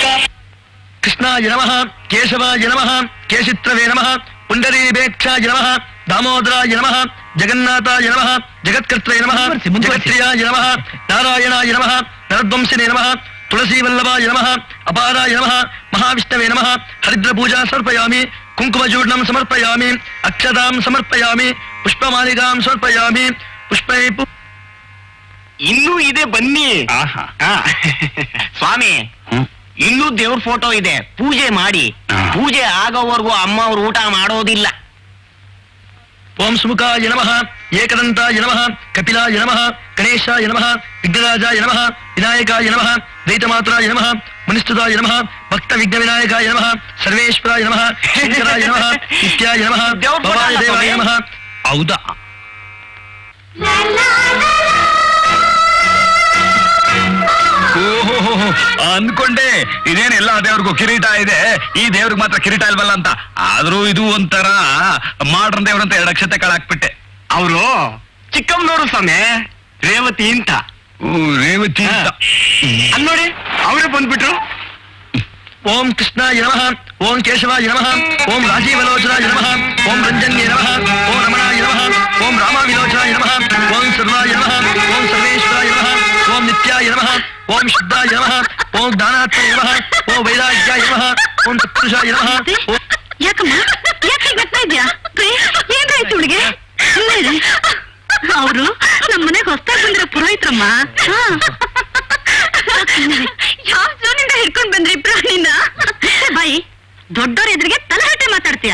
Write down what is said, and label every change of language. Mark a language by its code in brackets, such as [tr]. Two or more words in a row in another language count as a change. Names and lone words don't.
[sa] ಕೃಷ್ಣಾಯ ನಮಃ, ಕೇಶವಾಯ ನಮಃ, ಕೇಶಿತ್ರವೇ ನಮಃ, ಪುಂಡರೀಬೇಕ್ಷಾಯ ನಮಃ, दामोदराय नमः जगन्नाथाय नमः जगत्कर्त्रे नमः जगत्प्रियाय नमः नारायणाय नमः नरध्वंसिने नमः तुलसीवल्लभाय नमः अपाराय नमः महाविष्णवे नमः हरिद्रपूजा समर्पयामि कुङ्कुमचूर्णं समर्पयामि अक्षतां समर्पयामि पुष्पमालिकां समर्पयामि पुष्पै [kn] ಇನ್ನೂ ಇದೆ ಬನ್ನಿ. ಆಹಾ. ಸ್ವಾಮಿ ಇನ್ನೂ ದೇವ್ರ ಫೋಟೋ ಇದೆ, ಪೂಜೆ ಮಾಡಿ. ಪೂಜೆ ಆಗೋವರೆಗೂ ಅಮ್ಮ ಅವ್ರು ಊಟ ಮಾಡೋದಿಲ್ಲ. [sa] ओम सुमुखाय नमः एकदन्ताय नमः कपिलाय नमः गणेशाय नमः विघ्नराजाय नमः विनायकाय नमः दैतमात्राय नमः मुनिस्तुताय नमः भक्त विघ्न विनायकाय नमः सर्वेश्वराय नमः शंकराय नमः नित्याय नमः भवाय देवाय नमः. [kn] ಹೌದಾ? ಓಹೋ, ಅನ್ಕೊಂಡೆ ಇದೇನೆಲ್ಲ ದೇವ್ರಿಗೂ ಕಿರೀಟ ಇದೆ, ಈ ದೇವ್ರಿಗೆ ಮಾತ್ರ ಕಿರೀಟ ಇಲ್ವಲ್ಲ ಅಂತ. ಆದ್ರೂ ಇದು ಒಂಥರ ಮಾಡ್ರನ್ ದೇವ್ರಂತ 2 ಅಕ್ಷತೆ ಕಳಾಕ್ಬಿಟ್ಟೆ. ಅವರು ಚಿಕ್ಕಮ್ಮನವರು ಸ್ವಾಮಿ, ರೇವತಿ ಅಂತ. ರೇವತಿ ಅಂತ. ಅಲ್ಲಿ ನೋಡಿ ಅವರೇ ಬಂದ್ಬಿಟ್ರು. [sa] ओम कृष्णाय नमः ओम केशवाय नमः ओम राजीवलोचनाय नमः ओम रंजन्ये नमः ओम रमणाय नमः ओम रामाविलोचनाय नमः ओम सर्वाय नमः ओम सर्वेश्वराय नमः ओम नित्याय नमः ओम शुद्धाय नमः ओम ज्ञानात्मने नमः ओम वैराग्याय नमः ओम तत्पुरुषाय नमः. [kn] ಯಾಕಮ್ಮ ಯಾಕೆ ಗೊತ್ತಾ ಇದ್ಯಾ? ಏನಾಯ್ತು ಹುಡುಗೆ? ಅವರು ನಮ್ಮನೆಗೆ ಹೊಸ್ತಾಗಿ ಬಂದಿರೋ ಪುರೋಹಿತ್ರಮ್ಮ. ಯಾವ ಜೋನಿಂದ ಹಿಡ್ಕೊಂಡ್ ಬಂದ್ರಿ ಪ್ರಾಣಿನ? ಬಾಯಿ, ದೊಡ್ಡವ್ರ ಎದುರಿಗೆ ತಲಹಟೆ ಮಾತಾಡ್ತೀಯ.